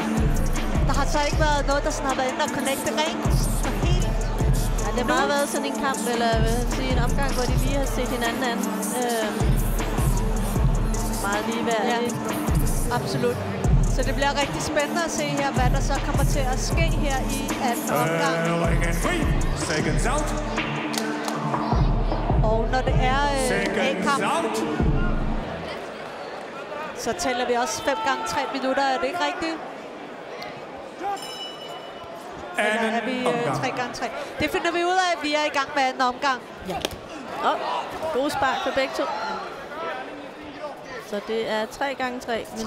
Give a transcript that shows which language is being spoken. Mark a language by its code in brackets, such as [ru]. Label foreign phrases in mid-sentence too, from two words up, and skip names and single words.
[da] Der har så ikke været noget, der sådan har været inde og connecte rent og helt. Ja, det har bare været sådan en kamp, eller sige, en omgang, hvor de lige har set hinanden an. Meget ligeværdigt. Ja, absolut. Så det bliver rigtig spændende at se her, hvad der så kommer til at ske her i anden omgang. [en] Seconds out. [da] Og når det er [en] Seconds out. [da] så tæller vi også 5 gange 3 minutter. Er det ikke rigtigt? Eller er vi 3 gange 3? Det finder vi ud af. Vi er i gang med anden omgang. Ja. Gode spark for begge to. Så det er 3 gange 3 minutter.